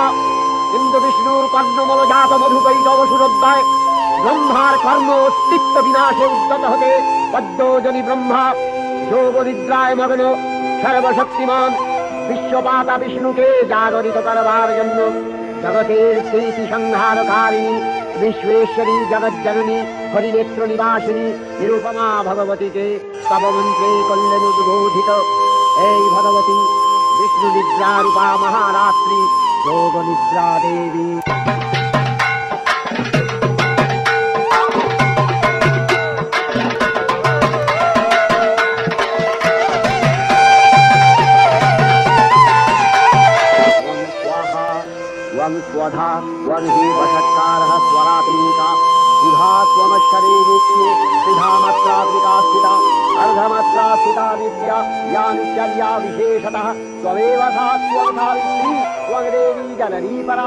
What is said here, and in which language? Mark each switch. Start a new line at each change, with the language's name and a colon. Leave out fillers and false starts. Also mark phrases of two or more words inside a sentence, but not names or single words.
Bangla: কিন্তু বিষ্ণুর কর্ণমল জাত মধুকৈত অবসুরোদ্দয় ব্রহ্মার কর্ম অস্তিত্ব বিনাশে উদ্যত হতে পদ্মজনী ব্রহ্মা যোগ নিদ্রায় মগ্ন সর্বশক্তিমান বিশ্বপাতা বিষ্ণুকে জাগরিত করবার জন্য জগতের স্মৃতি সংহারকারিণী বিশ্বেশ্বরী জগজ্জননী হরিনেত্র নিবাসিনী নিরুপমা ভগবতীকে তব মন্ত্রে করলেন উদ্বোধিত। এই ভগবতী বিষ্ণু নিদ্রা রূপা মহারাত্রি যোগ নিদ্রা দেবী।
Sanskrit: स्वधा त्वं हि वषट्कारः स्वरात्मिका सुधा स्वमश्शरीरिक्षे त्रिधामात्रात्मिका स्थिता अर्धमात्रा स्थिता नित्या या नित्यर्या विशेषतः त्वमेव सा त्वं सावित्री त्वं देवी जननी परा।